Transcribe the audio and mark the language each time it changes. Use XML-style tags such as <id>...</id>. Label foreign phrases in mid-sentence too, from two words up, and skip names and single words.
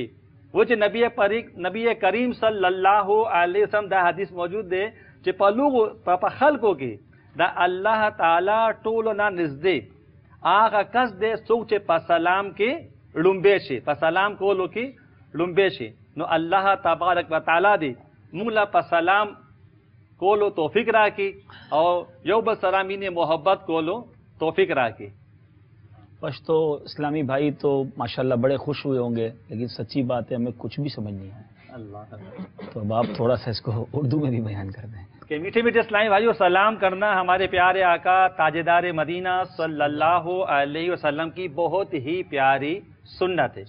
<ps>و چې نبی کریم</ps> <ar>صلی الله علیه وسلم</ar> <ps>دا حدیث موجود دی چې په لوغو په خلکو کې د الله تعالی ټولو نه نږدې هغه کس دی څوک چې په سلام کې لومبه شي په سلام کولو کې لومبه شي. نو</ps> <ar>الله تبارک وتعالى</ar> <ps>دی موږ له په سلام کولو توفیق راکړي او یو بل سره مینه محبت کولو توفیق راکړي.</ps> <ur>پشتو اسلامی بھائی تو ماشاءاللہ بڑے خوش ہوئے ہوں گے لیکن سچی بات ہے ہمیں کچھ بھی سمجھ نہیں ہے. تو اب آپ تھوڑا سا اس کو اردو میں بھی بیان کر دیں کہ میٹھے میٹھے اسلامی بھائیوں سلام کرنا ہمارے پیارے آقا تاجدار مدینہ</ur> <ar>صلی اللہ علیہ وسلم</ar> <ur>کی بہت ہی پیاری سنت ہے.</ur>